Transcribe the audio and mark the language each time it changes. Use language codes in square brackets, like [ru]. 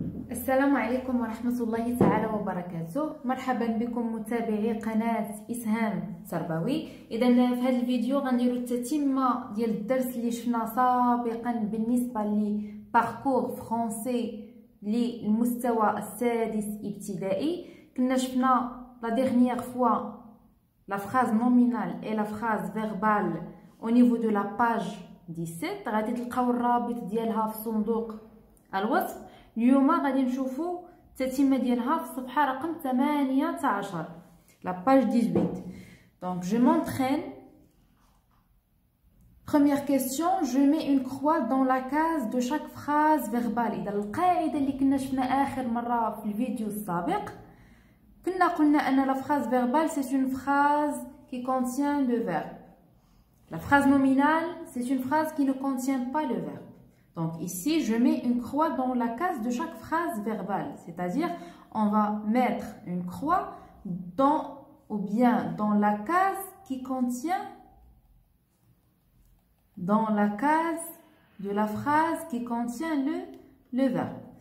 [ar] السلام عليكم ورحمة الله تعالى وبركاته. مرحبا بكم متابعي قناة إسهام تربوي. إذا في هذا الفيديو غنديرو التتمة ديال الدرس اللي شفنا سابقا بالنسبة لباركور فرونسي للمستوى السادس ابتدائي. كنا شفنا لا ديرنيير فوا [fr] la phrase nominale et la phrase verbale au niveau de la page 17. [ar] غادي تلقاو الرابط ديالها في صندوق الوصف. اليوم غادي نشوفوا التتمه ديالها في الصفحه رقم 18 [fr] la page 18. Donc je m'entraîne. Première question, je mets une croix dans la case de chaque phrase verbale. [ar] إذا القاعده اللي كنا شفنا اخر مره في الفيديو السابق كنا قلنا ان [fr] la phrase verbale c'est une phrase qui contient le verbe. La phrase nominale c'est une phrase qui ne contient pas le verbe. Donc ici, je mets une croix dans la case de chaque phrase verbale. C'est-à-dire, on va mettre une croix dans ou bien dans la case qui contient de la phrase qui contient le verbe.